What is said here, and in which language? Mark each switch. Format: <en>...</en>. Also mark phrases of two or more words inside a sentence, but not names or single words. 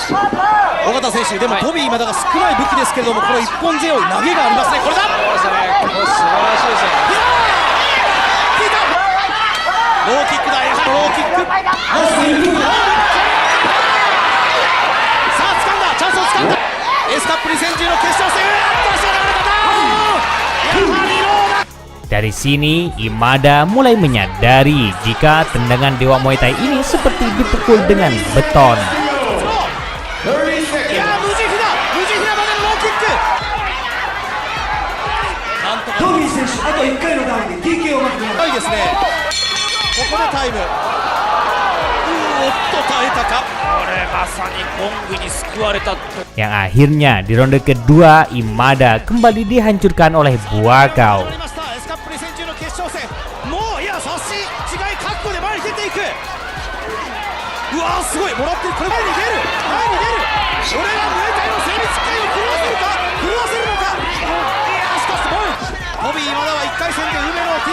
<ja>尾形選手でもトビー今田が少ない武器ですけれども、この一本背負い投げがありますね。これだ。そうですね。これ素晴らしいですよね。ローキックだ。やはりローキック。さあ掴んだ。チャンスを掴んだ。エースカップ2010の決勝戦。</ja> <id>Dari sini, Imada mulai menyadari jika tendangan Dewa Muay Thai ini seperti dipukul dengan beton.</id> <ja>いやー無慈悲だ。無慈悲なまでのローキック。なんとかトビー選手あと1回のダウンで TK を巻くないですね。ここでタイム。おっと耐えたか。これまさにゴングに救われた。</ja> <id>Yang akhirnya di ronde kedua, Imada kembali dihancurkan oleh Buakaw.</id> <ja>エスカップ2010の決勝戦。もういや差し違い覚悟で前に出ていく。うわーすごいもらってる。これ前に出る。前に出る。これがムエタイの精密機械を狂わせるか。狂わせるのか。いやーしかしすごい。トビー今田は1回戦で梅野を TKO。</ja>